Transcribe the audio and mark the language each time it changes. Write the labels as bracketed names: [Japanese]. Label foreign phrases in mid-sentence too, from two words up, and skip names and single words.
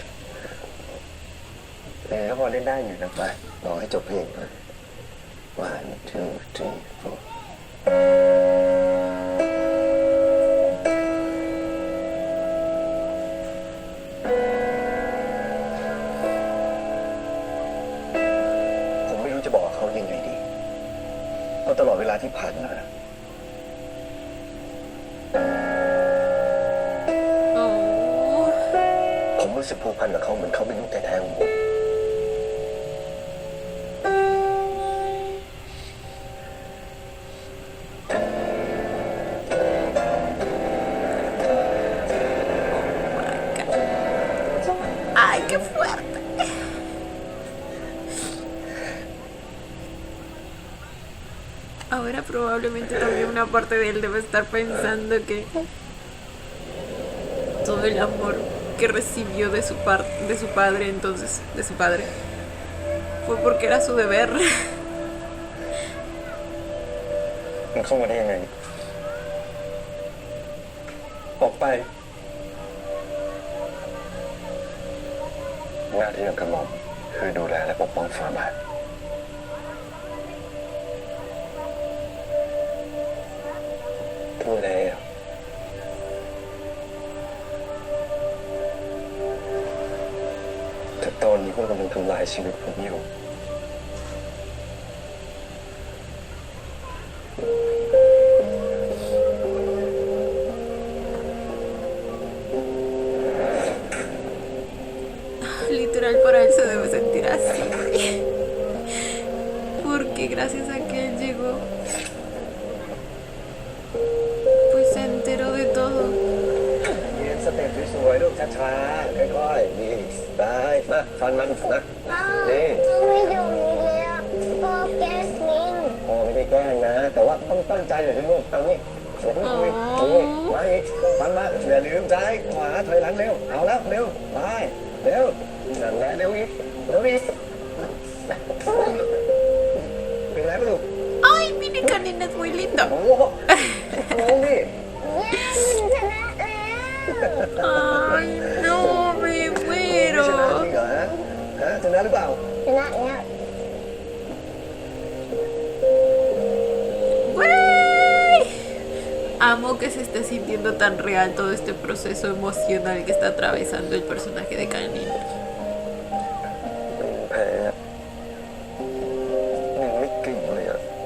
[Thai] แล้วพอเล่นได้อยู่นะไปรอให้จบเพลงก่อน 1 2 3 4ผมไม่รู้จะบอกเขายังไงดีเพราะตลอดเวลาที่ผ่านมา Oh. ผมรู้สึกผูกพันกับเขาเหมือนเขาเป็นลูกแท้ๆของผม [Spanish] Ay, qué fuerte. Ahora probablemente también una parte de él debe estar pensando que todo el amor que recibió de su padre, entonces, de su padre, fue porque era su deber. [Thai] มันเข้ามาได้ยังไงออกไปหน้าที่ของกระหม่อมคือดูแลและปกป้องฝ่าบาทดูแลแต่ตอนนี้พวกกำลังทำลายชีวิตผมอยู่ [Spanish] Literal, para él se debe sentir así. Porque gracias a que él llegó, pues se enteró de todo. [Thai] ยืนสเต็ปสวยๆลูกช้าๆค่อยๆนี่ไปมาฟันมันนะนี่ ไม่ดูนี้แล้วก็แกสลิง พอไม่ได้แกล้งนะ แต่ว่าต้องตั้งใจเลยลูกเอานี่เดี๋ยวคุยนี่มาอีกฟันมาอย่าลืมซ้ายขวาถอยหลังเร็วเอาแล้วเร็วไปเร็วนั่นแหละเร็วอีกเร็วอีกเป็นไรไหมลูก [Spanish] Ay, mini canina es muy lindo. [Thai] โอ้โหโอ้นี่ ชนะแล้ว [Spanish] Ay, no, me [Thai] ไม่ชนะ [Spanish] muero. [Thai] จริงเหรอฮฮะชนะหรือเปล่า [English] You're not yet. [Spanish] ¡Güey! Amo que se esté sintiendo tan real todo este proceso emocional que está atravesando el personaje de Kanin. [Thai] แพ้ยังไม่เก่งเลยอะ